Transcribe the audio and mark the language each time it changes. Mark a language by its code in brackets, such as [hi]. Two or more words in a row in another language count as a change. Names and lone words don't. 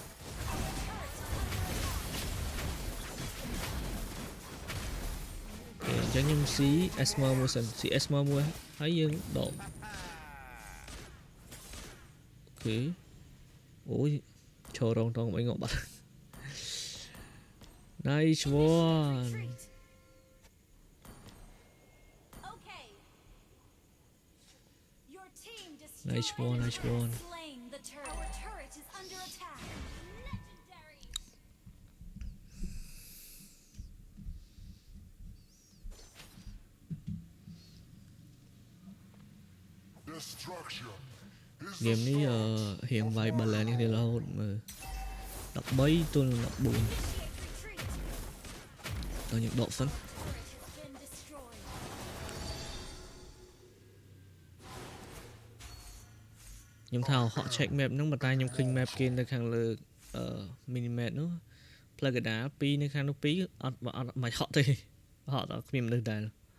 [km] អញ្ចឹងខ្ញុំស៊ី Esmer មួយសិនស៊ី Esmer មួយហើយយើងដកអូខេអូយឈររងតងអីងបាត់ [en] Nice one Nice one Nice one [km] game នេះរៀងវាយ balance នេះរហូតមើល13ទល់នឹង14 តើយើងដកសិនខ្ញុំថាហក់ [en] check map [km] ហ្នឹងប៉ុន្តែខ្ញុំឃើញ map គេនៅខាងលើ [en] mini map [km] នោះផ្លូវកណ្ដាល2នៅខាងនោះ2អត់មិនហក់ទេហក់ដល់គ្មានមនុស្សដែរ